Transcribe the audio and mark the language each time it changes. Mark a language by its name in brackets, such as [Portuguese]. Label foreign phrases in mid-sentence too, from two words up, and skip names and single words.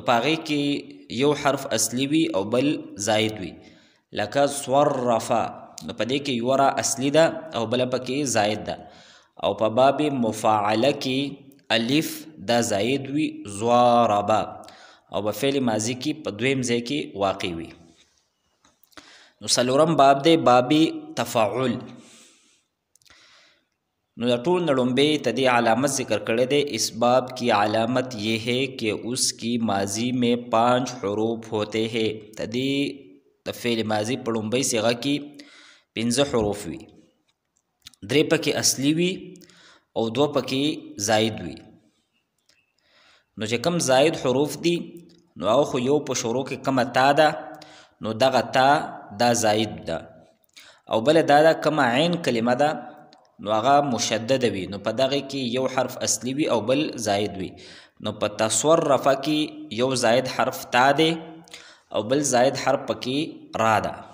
[Pashto] په هغې کې یو حرف اصلي وي او بل زاید وي لکه صرفه نو په دې کې یوه را اصلي ده او بله پکې زاید ده او په باب مفاعله کې الف دا زاید وي ضاربه او په فعل ماضي کې په دویم ځای کې واقع وي نو څلورم باب دی باب تفاعل نو د ټول نه لومبۍ ته دې علامت ذکر کړی دی [Urdu] اس باب کی علامت یہ ہے کہ اس کی ماضی میں 5 حروف ہوتے ہیں [Pashto] ته دې د فعل ماضي په لومبۍ صيغه کې 15 حروف وي درې پکې اصلي وي او دوه پکې زاید وي نو چې کم زاید حروف دي نو هغه خو یو په شروع کې کمه تا ده نو دغه تا دا زاید ده او بله دا ده کمه عین کلمه ده نو هغه مشدده وي نو په دغه کې یو حرف اصلي وي او بل زاید وي نو په تصرفه کې یو زاید حرف تا دی او بل زاید حرف پکې را ده